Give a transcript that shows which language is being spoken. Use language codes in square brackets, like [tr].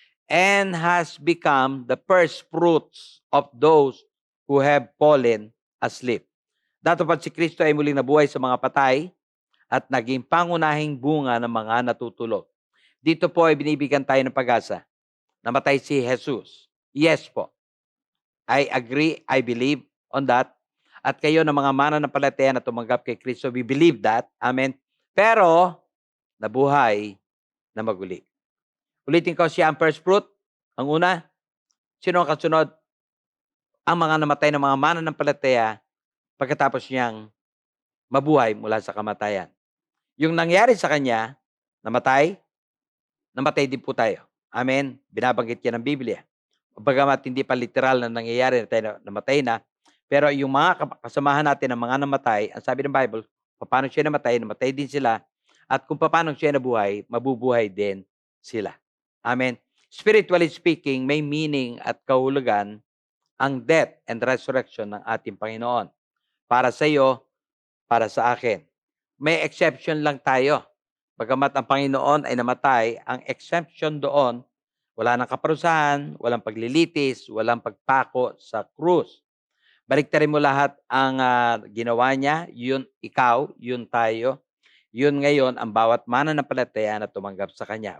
[en] And has become the first fruits of those who have fallen asleep. [tl] Datapwat si Kristo ay muling nabuhay sa mga patay at naging pangunahing bunga ng mga natutulog. Dito po ay binibigyan tayo ng pag-asa. Namatay si Jesus. Yes po. [en] I agree, I believe on that. [tl] At kayo na mga mananampalataya na tumanggap kay Kristo, [en] we believe that. [tl] Amen. Pero, nabuhay na maguli. Ulitin ko, siya ang [en] first fruit. [tl] Ang una, sino ang kasunod? Ang mga namatay ng mga mananampalataya pagkatapos niyang mabuhay mula sa kamatayan. Yung nangyari sa kanya, namatay din po tayo. Amen. Binabanggit yan ng Biblia. Bagamat hindi pa literal na nangyayari na tayo namatay na, pero yung mga kasamahan natin ng mga namatay, ang sabi ng Bible, paano siya namatay din sila, at kung paano siya nabuhay, mabubuhay din sila. Amen. [en] Spiritually speaking, [tl] may meaning at kahulugan ang [en] death and resurrection [tl] ng ating Panginoon. Para sa iyo, para sa akin. May exception lang tayo. Bagamat ang Panginoon ay namatay, ang exemption doon, wala nang kaparusahan, walang paglilitis, walang pagpako sa krus. Baliktarin mo lahat ang ginawa niya, yun ikaw, yun tayo, yun ngayon ang bawat mananampalataya na tumanggap sa Kanya.